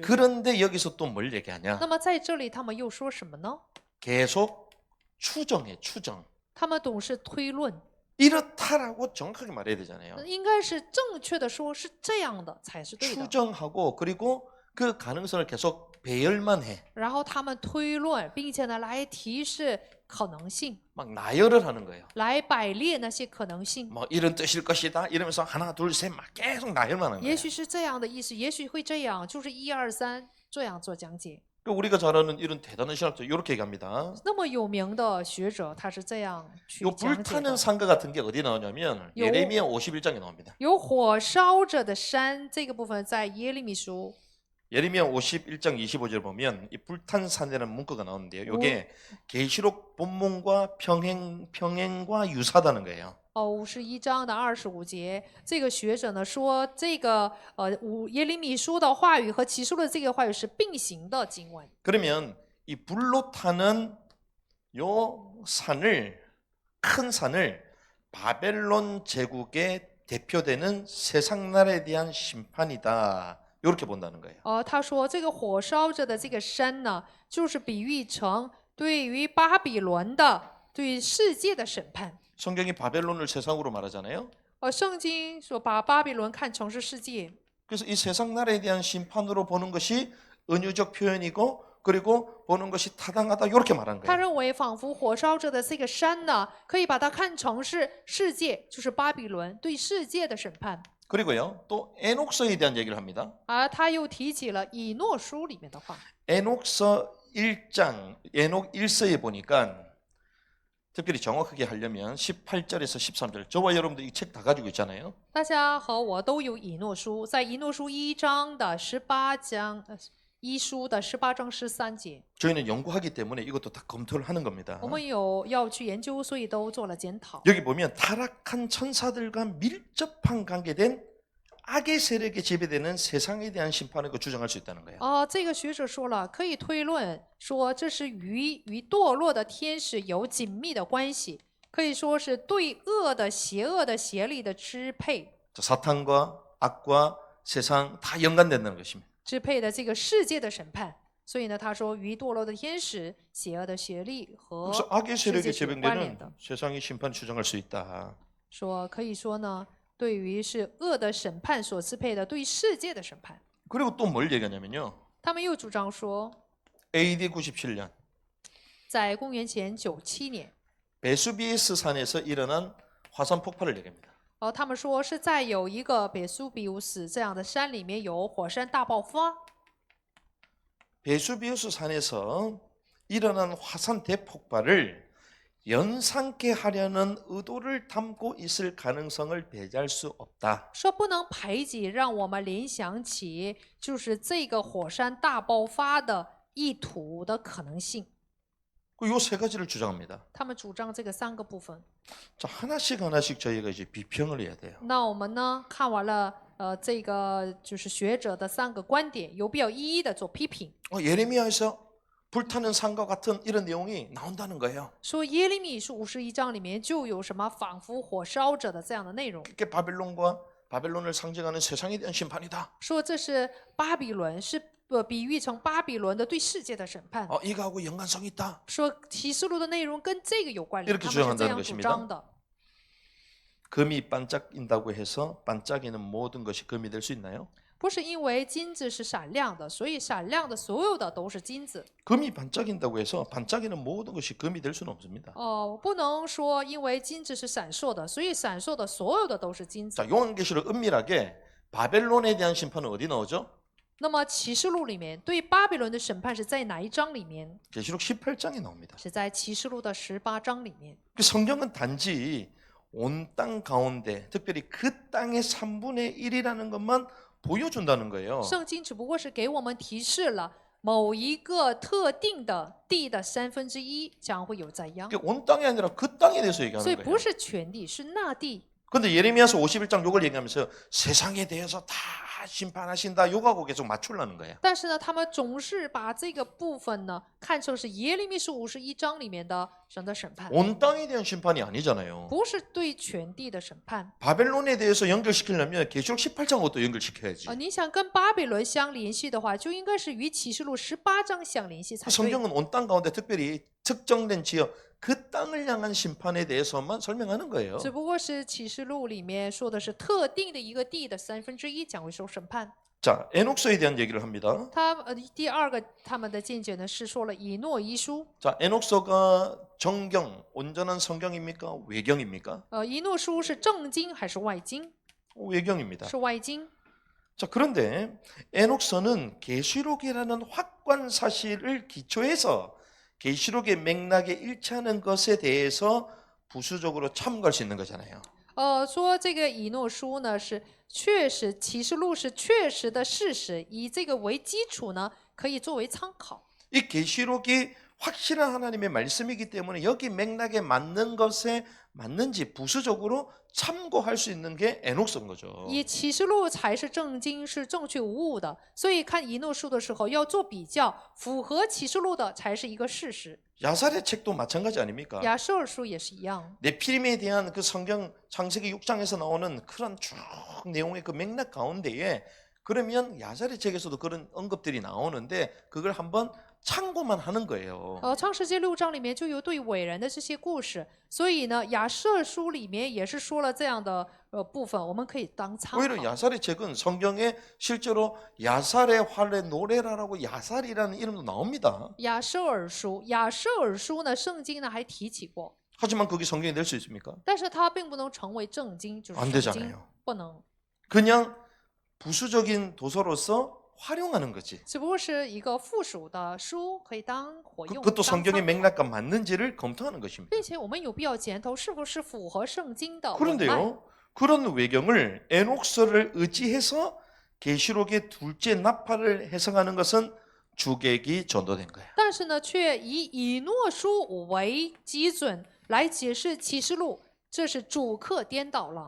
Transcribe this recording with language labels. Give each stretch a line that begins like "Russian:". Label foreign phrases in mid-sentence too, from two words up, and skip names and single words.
Korean: 그런데 여기서 또 뭘 얘기하냐?
Chinese: 那么在这里，他们又说什么呢？
Korean: 계속 추정해, 추정.
Chinese: 他们总是推论，
Korean: 이렇다라고 정확하게 말해야 되잖아요.
Chinese: 应该是正确的说，是这样的才是对的。
Korean: 추정하고 그리고 그 가능성을 계속 배열만 해.
Chinese: 然后他们推论，并且呢来提示可能性，
Korean: 막 나열을 하는 거예요.
Chinese: 来摆列那些可能性。
Korean: 뭐 이런 뜻일 것이다 이러면서 하나 둘 셋 막 계속 나열만 하는
Chinese: 也
Korean: 거예요.
Chinese: 许是这样的意思，也许会这样，就是1、2、3这样做讲解。
Korean: 그 우리가 잘 아는 이런 대단한 신학자 이렇게 얘기합니다.
Chinese: 那么有名的学者，他是这样去
Korean: 요
Chinese: 讲解
Korean: 불타는
Chinese: 的。
Korean: 산과 같은 게 어디 나오냐면 요- 예레미야 51장에 나옵니다.
Chinese: 有火烧着的山这个部分，在耶利米书
Korean: 예레미야 51장 25절 보면 이 불탄 산이라는 문구가 나오는데요. 이게 계시록 본문과 평행과 유사하다는 거예요.
Chinese: 51 章的25节，这个学者呢说，这个耶利米书的话语和启示录的这个话语是并行的经文。
Korean: 그러면 이 불로 타는 요 산을 큰 산을 바벨론 제국의 대표되는 세상 나라에 대한 심판이다. 이렇게 본다는 거예요.
Chinese: 他说这个火烧着的这个山呢，就是比喻成对于巴比伦的对世界的审判。
Korean: 성경이 바벨론을 세상으로 말하잖아요.
Chinese: 圣经说把巴比伦看成是世界，
Korean: 그래서 이 세상 나라에 대한 심판으로 보는 것이 은유적 표현이고 그리고 보는 것이 타당하다 이렇게 말한
Chinese: 他
Korean: 거예요.
Chinese: 认为仿佛火烧着的这个山呢，可以把它看成是世界，就是巴比伦对世界的审判。
Korean: 그리고요 또 에녹서에 대한 얘기를 합니다.
Chinese: 而他又提起了以诺书里面的话。
Korean: 에녹서 1장 에녹 1서에 보니까 특별히 정확하게 하려면 18절에서 13절 저와 여러분들 이 책 다 가지고 있잖아요.
Chinese: 大家和我都有以诺书，在以诺书1章的18章，一书的18章13节，
Korean: 저희는 연구하기 때문에 이것도 다 검토를 하는 겁니다.
Chinese: 我们有要去研究，所以都做了检讨。
Korean: 여기 보면 타락한 천사들과 밀접한 관계된 악의 세력에 지배되는 세상에 대한 심판을 주장할 수 있다는 거예요.
Chinese: 这个学者说了，可以推论说这是与堕落的天使有紧密的关系，可以说是对恶的、邪恶的邪力的支配，
Korean: 사탄과 악과 세상 다 연관된다는 것입니다.
Chinese: 支配的这个世界的审判。所以呢，他说与堕落的天使、邪恶的邪力和
Korean: 그래서 악의
Chinese: 世
Korean: 세력에
Chinese: 界是有关联
Korean: 지배되는
Chinese: 的。
Korean: 세상의 심판 주장할 수 있다.
Chinese: 说可以说呢，对于是恶的审判所支配的对世界的审判，
Korean: 그리고 또 뭘 얘기하냐면요.
Chinese: 他们又主张说，
Korean: AD 97년
Chinese: 在公元前97年，
Korean: 베수비우스 산에서 일어난 화산 폭발을 얘기합니다.
Chinese: 他们说是在有一个北苏比乌斯这样的山里面有火山大爆发。
Korean: 베수비우스 산에서 일어난 화산 대폭발을 연상케 하려는 의도를 담고 있을 가능성을 배제할 수 없다.
Chinese: 说不能排挤，让我们联想起就是这个火山大爆发的意图的可能性。
Korean: 요 세 가지를 주장합니다.
Chinese: 他们主张这个3个部分。
Korean: 자, 하나씩 저희가 이제 비평을 해야 돼요.
Chinese: 那我们呢看完了这个就是学者的3个观点，有必要一一的做批评。
Korean: 예레미야에서 불타는 산과 같은 이런 내용이 나온다는 거예요.
Chinese: 说耶利米书51章里面就有什么仿佛火烧者的这样的内容，
Korean: 이게 바벨론을 상징하는 세상에 대한 심판이다.
Chinese: 说这是巴比伦，是比喻成巴比伦的对世界的审判。
Korean: 이거하고 연관성이 있다.
Chinese: 说启示录的内容跟这个有关联，
Korean: 이렇게
Chinese: 他们是这
Korean: 주장한다는
Chinese: 样主张的。
Korean: 금이 반짝인다고 해서 반짝이는 모든 것이 금이 될 수 있나요?
Chinese: 不是因为金子是闪亮的，所以闪亮的所有的都是金子。
Korean: 금이 반짝인다고 해서 반짝이는 모든 것이 금이 될 수는 없습니다.
Chinese: 不能说因为金子是闪烁的，所以闪烁的所有的都是金子。
Korean: 자, 요한계시록 은밀하게 바벨론에 대한 심판은 어디 나오죠?
Chinese: 那么启示录里面对巴比伦的审判是在哪一章里面？
Korean: 계시록 18장에 나옵니다.
Chinese: 是在启示录的18章里面。
Korean: 그 성경은 단지 온 땅 가운데 특별히 그 땅의 3분의 1이라는 것만 보여준다는 거예요.
Chinese: 圣经只不过是给我们提示了某一个特定的地的1/3将会有灾殃，
Korean: 온 땅이 아니라 그 땅에 대해서
Chinese: 所以
Korean: 얘기하는
Chinese: 不
Korean: 거예요.
Chinese: 是全地，是那地。
Korean: 근데 예레미야서 51장 요걸 얘기하면서 세상에 대해서 다 심판하신다 요거하고 계속 맞추려는 거예요.
Chinese: 但是呢，他们总是把这个部分呢看成是耶利米书51章里面的神的审判，
Korean: 온 땅에 대한 심판이 아니잖아요.
Chinese: 不是对全地的审判。
Korean: 바벨론에 대해서 연결시키려면 계시록 18장부터 연결시켜야지.
Chinese: 你想跟巴比伦相联系的话，就应该是与启示录18章相联系才对。
Korean: 성경은 온 땅 가운데 특별히 특정된 지역 그 땅을 향한 심판에 대해서만 설명하는 거예요.
Chinese: 只不过是启示录里面说的是特定的一个地的1/3将会受审判。
Korean: 자, 에녹서에 대한 얘기를 합니다.
Chinese: 第二个他们的见解呢是说了以诺遗书。
Korean: 자, 에녹서가 정경, 온전한 성경입니까? 외경입니까?
Chinese: 以诺书是正经还是外经？
Korean: 외경입니다.
Chinese: 是外经。
Korean: 자, 그런데 에녹서는 계시록이라는 확관 사실을 기초해서 계시록의 맥락에 일치하는 것에 대해서 부수적으로 참고할 수 있는 거잖아요.
Chinese: 说这个以诺书呢是确实，启示录是确实的事实，以这个为基础呢，可以作为参考。
Korean: 이 계시록이 확실한 하나님의 말씀이기 때문에 여기 맥락에 맞는 것에 맞는지 부수적으로 참고할 수 있는 게 에녹서인 거죠.
Chinese: 以启示录才是正经，是正确无误的，所以看以诺书的时候要做比较，符合启示录的才是一个事实。
Korean: 야살의 책도 마찬가지 아닙니까?
Chinese: 亚瑟尔书也是一样。
Korean: 네피림에 대한 그 성경 창세기 6장에서 나오는 그런 쭉 내용의 그 맥락 가운데에 그러면 야살의 책에서도 그런 언급들이 나오는데 그걸 한번 참고만 하는 거예요.
Chinese: 创世纪6章里面就有对伟人的这些故事，所以呢，亚瑟书里面也是说了这样的部分，我们可以当参
Korean: 오히려
Chinese: 考。
Korean: 야살의 책은 성경에 실제로 야살의 활의 노래라라고 야살이라는 이름도 나옵니다.
Chinese: 亚瑟尔书呢，圣经呢还提起过，
Korean: 하지만 그게 성경이 될 수 있습니까?
Chinese: 但是它并不能成为正经，就是
Korean: 안
Chinese: 圣经
Korean: 되잖아요.
Chinese: 不能，
Korean: 그냥 부수적인 도서로서 활용하는 거지.
Chinese: 只不过是一个附属的书，可以当活用，
Korean: 그것도
Chinese: 当参
Korean: 성경의
Chinese: 考
Korean: 맥락과 맞는지를 검토하는 것입니다.
Chinese: 并且我们有必要检讨是不是符合圣经的文脉。
Korean: 그런데요, 그런 외경을 에녹서를 의지해서 계시록의 둘째 나팔을 해석하는 것은 주객이 전도된 거예요.
Chinese: 但是呢，却以以诺书为基准来解释启示录，这是主客颠倒了。